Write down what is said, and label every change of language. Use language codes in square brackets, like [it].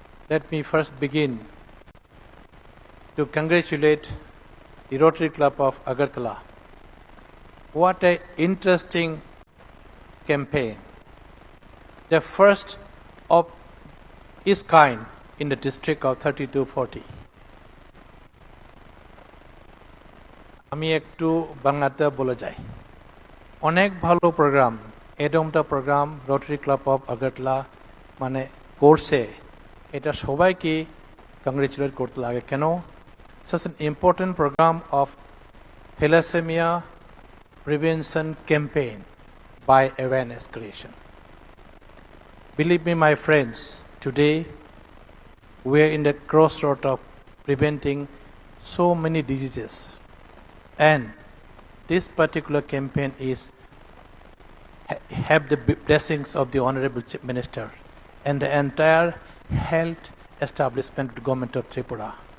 [en] Let me first begin to congratulate the Rotary Club of Agartala. What an interesting campaign. The first of its kind in the district of 3240. [bn] আমি একটু বাংলাতে বলে যাই অনেক ভালো programme এরকমটা programme rotary club of Agartala মানে করছে এটা সবাইকে কংগ্রেচুলেট করতে লাগে কেন [en] such an important program of thalassemia prevention campaign by awareness creation. Believe me, my friends, today we are in the crossroad of preventing so many diseases. And this particular campaign is have the blessings of the Honorable Chief Minister and the entire health establishment of the Government of Tripura.